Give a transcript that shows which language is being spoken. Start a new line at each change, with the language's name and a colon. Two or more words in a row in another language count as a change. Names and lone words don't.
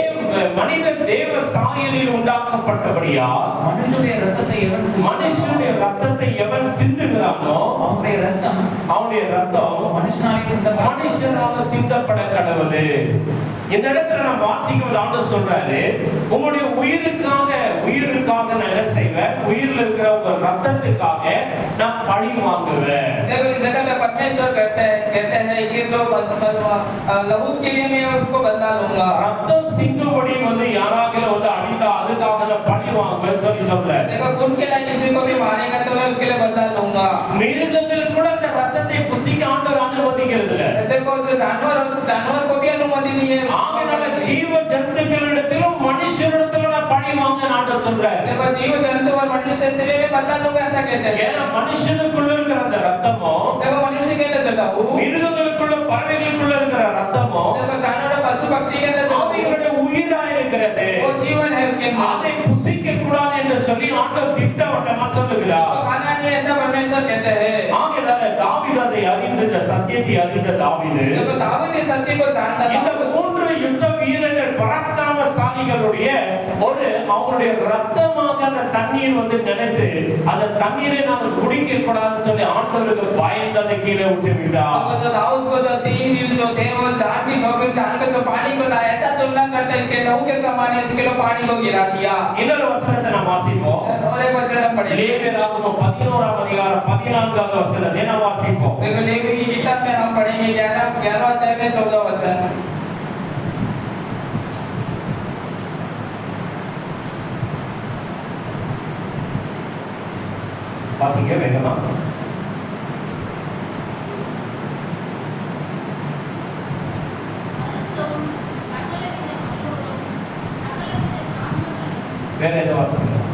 Tamil: மனிதன் தேவ சாயலில் உண்டாக்கப்பட்டபடியால் மனுஷனுடைய ரத்தத்தை எவன் சிந்துகிறானோ அவனுடைய ரத்தம் மனுஷனால சிந்தப்பட கடவுது. இந்த இடத்துல நான் வாசிக்கும்போது ஆண்டவர் சொல்றாரு, உங்களுடைய உயிருக்காக நான் என்ன செய்வேன், உயிரில் இருக்கிற உங்க ரத்தத்துக்காக நான் பழி வாங்குவேன்.
Hindi: इस जगह पे परमेश्वर कहते हैं कि जो लहू के लिए मैं उसको बदला लूंगा.
Tamil: ரத்தம் சிந்துபடி யாராகிலும் அடித்தா அதுக்காக நான் பழி வாங்குவேன் சொல்லி சொல்றாரு.
Hindi: देखो उनके लिए किसी को भी मारेगा तो मैं उसके लिए बदला लूंगा.
Tamil: மிருகங்கள் கூட அந்த ரத்தத்தை புசிக்க ஆண்டவர் அனுமதிக்கிறது இல்ல.
Hindi: देखो जो जानवर को भी अनुमति नहीं है.
Tamil: ஆகையால ஜீவ ஜந்துக்களிடத்திலும் மனுஷரிடத்திலும் நான் பழி வாங்க ஆண்டவர் சொல்றாரு.
Hindi: देखो जीव जंतु और मनुष्य से भी बदला लूंगा ऐसा कहते हैं.
Tamil: ஏன்னா மனுஷனுக்குள்ள இருக்கிற அந்த ரத்தமோ,
Hindi: देखो मनुष्य के अंदर चला वो
Tamil: மிருகங்களுக்குள்ள பறவைகளுக்குள்ள இருக்கிற ரத்தமோ,
Hindi: देखो जानवर और पशु पक्षी के अंदर
Tamil: அவைகளுடைய உயிரா இருக்கிறது.
Hindi: वो जीवन है उसके अंदर.
Tamil: அதை புசிக்க கூடாது என்று சொல்லி ஆண்டவர் திட்டவட்டமா சொல்லுகிறார்.
Hindi: उसको खाना नहीं ऐसा परमेश्वर कहते हैं.
Tamil: ஆகையால தாவீது அதை அறிந்த சத்தியத்தை அறிந்த தாவீது
Hindi: देखो दाऊद इस सत्य को जानता
Tamil: இந்த
Hindi: था.
Tamil: 3 யுத்த வீரர்கள் பராக்கிரமசாலிகளுடைய அவருடைய ரத்தமாக அந்த தண்ணீர் நினைத்து அந்த தண்ணீரை நாம் குடிக்க கூடாதுன்னு சொல்லி ஆண்டவருக்கு பயந்து அதை கீழே விட்டு விட்டார்.
Hindi: अब जो दाऊद को जो 3 वीर जो थे वो जान की चौकी डालकर जो पानी को लाया, ऐसा तुलना करते हैं कि लहू के समान इसके लिए पानी को गिरा दिया.
Tamil: இன்னொரு வசனத்தை நாம் வாசிப்போம்.
Hindi: और एक वचन हम पढ़ेंगे.
Tamil: லேவியராகமம் 11ஆம் அதிகாரம் 14வது வசனத்தை நாம் வாசிப்போம்.
Hindi: देखो लेवी की किताब में हम पढ़ेंगे 11 अध्याय में 14 वचन.
Tamil: வாசிங்க வேகமா. வேற ஏதோ வாசிங்க.